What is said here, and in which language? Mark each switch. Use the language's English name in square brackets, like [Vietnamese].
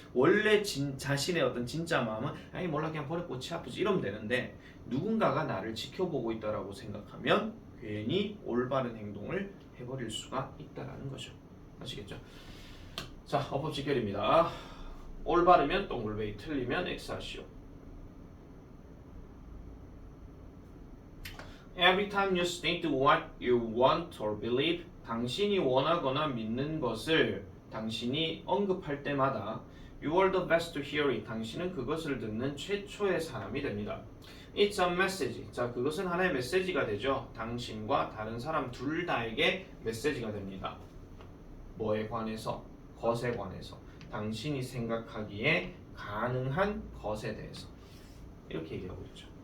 [Korean] 원래 자신의 어떤 진짜 마음은 아니 몰라 그냥 버려 꽃이 아프지 이러면 되는데 누군가가 나를 지켜보고 있다라고 생각하면 괜히 올바른 행동을 해버릴 수가 있다라는 거죠. 아시겠죠? 자, 어법 직결입니다. 올바르면 동글베이, 틀리면 X하시오. [English] Every time you state what you want or believe, [Korean] 당신이 원하거나 믿는 것을 당신이 언급할 때마다 [English] You are the best to hear it. [Korean] 당신은 그것을 듣는 최초의 사람이 됩니다. [English] It's a message. [Korean] 자, 그것은 하나의 메시지가 되죠. 당신과 다른 사람 둘 다에게 메시지가 됩니다. 뭐에 관해서? 것에 관해서. 당신이 생각하기에 가능한 것에 대해서. 이렇게 얘기하고 있죠.